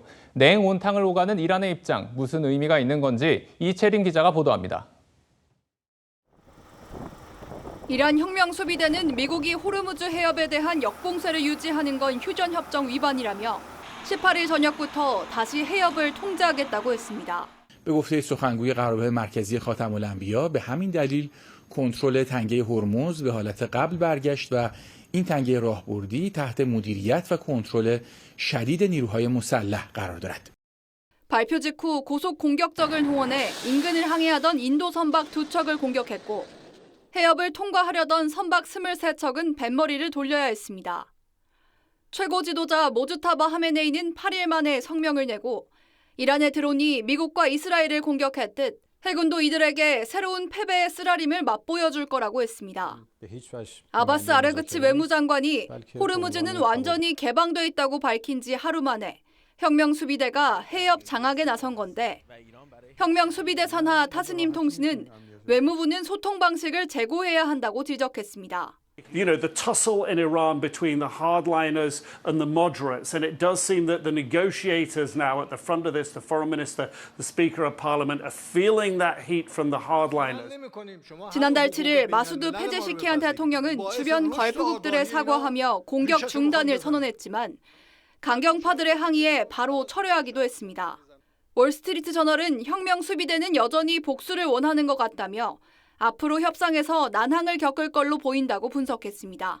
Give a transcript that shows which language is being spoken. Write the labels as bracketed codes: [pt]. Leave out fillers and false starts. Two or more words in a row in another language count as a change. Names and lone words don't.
[ko] 냉온탕을 오가는 이란의 입장, 무슨 의미가 있는 건지 이채린 기자가 보도합니다. 이란 혁명수비대는 미국이 호르무즈 해협에 대한 역봉쇄를 유지하는 건 휴전협정 위반이라며 18일 저녁부터 다시 해협을 통제하겠다고 했습니다. [fa] به گفته سخنگوی قرارگاه مرکزی خاتم الانبیا به همین دلیل کنترل تنگه هرمز به حالت قبل برگشت و این تنگه راهبردی تحت مدیریت و کنترل شدید نیروهای مسلح قرار دارد. [ko] 발표 직후 고속 공격적을 동원해 인근을 항해하던 인도 선박 2척을 공격했고 해협을 통과하려던 선박 23척은 뱃머리를 돌려야 했습니다. 최고 지도자 모주타바 하메네이는 8일 만에 성명을 내고 이란의 드론이 미국과 이스라엘을 공격했듯 해군도 이들에게 새로운 패배의 쓰라림을 맛보여줄 거라고 했습니다. 아바스 아르그치 외무장관이 호르무즈는 완전히 개방돼 있다고 밝힌 지 하루 만에 혁명수비대가 해협 장악에 나선 건데 혁명수비대 산하 타스님 통신은 외무부는 소통 방식을 재고해야 한다고 지적했습니다. [en] You know, the tussle in Iran between the hardliners and the moderates, and it does seem that the negotiators now at the front of this, the foreign minister, the speaker of parliament, are feeling that heat from the hardliners. [ko] 지난달 7일 마수드 페제시키안 대통령은 주변 걸프국들에 사과하며 공격 중단을 선언했지만 강경파들의 항의에 바로 철회하기도 했습니다. 월스트리트 저널은 혁명 수비대는 여전히 복수를 원하는 것 같다며 앞으로 협상에서 난항을 겪을 걸로 보인다고 분석했습니다.